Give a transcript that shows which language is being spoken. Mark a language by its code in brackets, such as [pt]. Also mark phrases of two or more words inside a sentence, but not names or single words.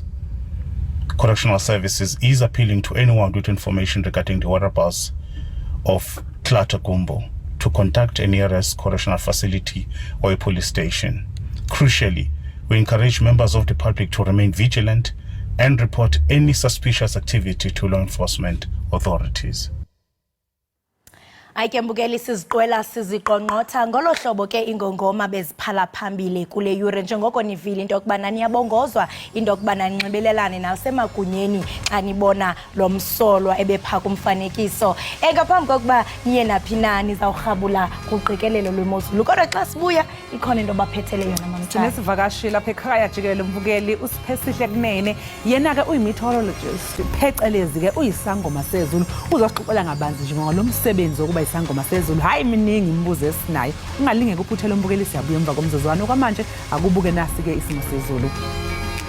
[en] Correctional Services is appealing to anyone with information regarding the whereabouts of Klata Gumbo to contact a nearest correctional facility or a police station. Crucially, we encourage members of the public to remain vigilant and report any suspicious activity to law enforcement authorities. [xh] Ayike mbukeli siziqwela siziqonqotha ngolo hlobo ke ingongoma beziphala phambili kule yure njengoko nivile into yokubana niyabongozwa into yokubana ninxibelelane nasemagunyeni xa nibona lo msolwa ebepha kumfanekiso engaphambi kokuba niye naphi na nizawurhabula kuqikelelo lwemozulu kodwa xa sibuya ikhona into baphetheleyo namamtshana [zu] sinesivakashi lapha ekhaya Jikelele mbukeli usiphesihle kunene yena ke uyi-meteorologist phecelezi ke uyisangoma sezulu uzosixoxela ngabanzi nje ngolomsebenzi wokuba isangoma sezulu hayi miningi imibuzo esinayo ungalinge kuphuthele umbukeli siyabuya emva komzuzwana okwamanje akubuke nasi ke isimo sezulu.